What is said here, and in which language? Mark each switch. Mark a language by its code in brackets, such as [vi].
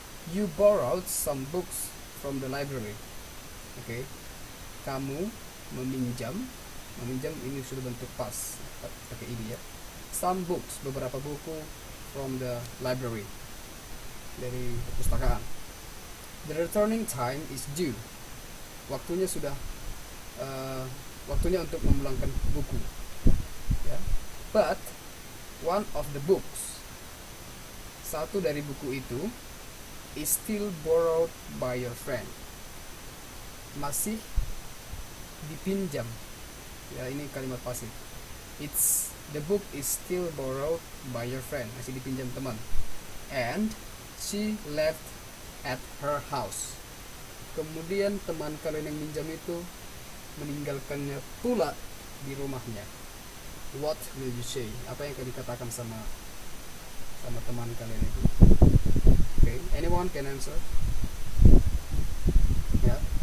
[en] You borrowed some books from the library. [id] Okay, kamu meminjam ini sudah bentuk pas pakai ini ya. [en] Some books, [id] beberapa buku [en] from the library, [id] dari perpustakaan. [en] The returning time is due. [id] Waktunya sudah waktunya untuk memulangkan buku ya. [en] But one of the books, [id] satu dari buku itu, [en] is still borrowed by your friend, [id] masih dipinjam ya. Ini kalimat pasif. [en] The book is still borrowed by your friend, [id] masih dipinjam teman, [en] and she left at her house. [id] Kemudian teman kalian yang minjam itu meninggalkannya pula di rumahnya. [en] What will you say? [id] Apa yang kalian katakan sama teman kalian itu? [en] Okay, anyone can answer? [id] Ya,